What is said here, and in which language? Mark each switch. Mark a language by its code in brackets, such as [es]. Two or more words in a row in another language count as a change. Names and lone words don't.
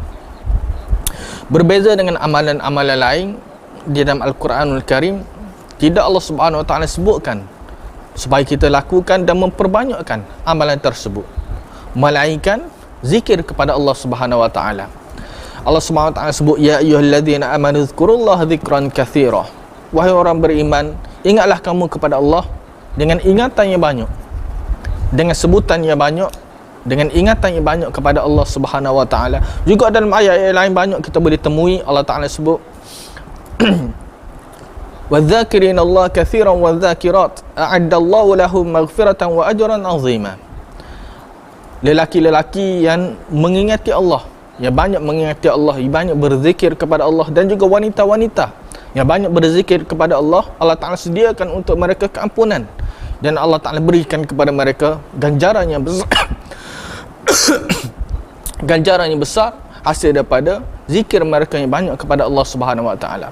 [ms] Berbeza dengan amalan-amalan lain di dalam Al-Quranul Karim, tidak [ar] الله سبحانه وتعالى [ms] sebutkan supaya kita lakukan dan memperbanyakkan amalan tersebut, melainkan zikir kepada [ar] الله سبحانه وتعالى. الله سبحانه وتعالى sebut, يا أيها الذين آمنوا اذكروا الله ذكرا كثيرا. [ms] Wahai orang beriman, ingatlah kamu kepada Allah dengan ingatan yang banyak, dengan sebutan yang banyak, dengan ingatan yang banyak kepada [ar] الله سبحانه وتعالى. [ms] Juga dalam ayat-ayat lain banyak kita boleh temui [ar] الله تعالى [ms] sebut [ar] والذاكرين الله كثيرا والذاكرات أعد الله لهم مغفرة وأجرا عظيما. [ms] Lelaki-lelaki yang mengingati Allah, yang banyak mengingati Allah, yang banyak berzikir kepada Allah, dan juga wanita-wanita yang banyak berzikir kepada Allah, [ar] الله تعالى [ms] sediakan untuk mereka keampunan, dan [ar] الله تعالى [ms] berikan kepada mereka ganjaran yang besar ganjaran yang besar hasil daripada zikir mereka yang banyak kepada [ar] الله سبحانه وتعالى.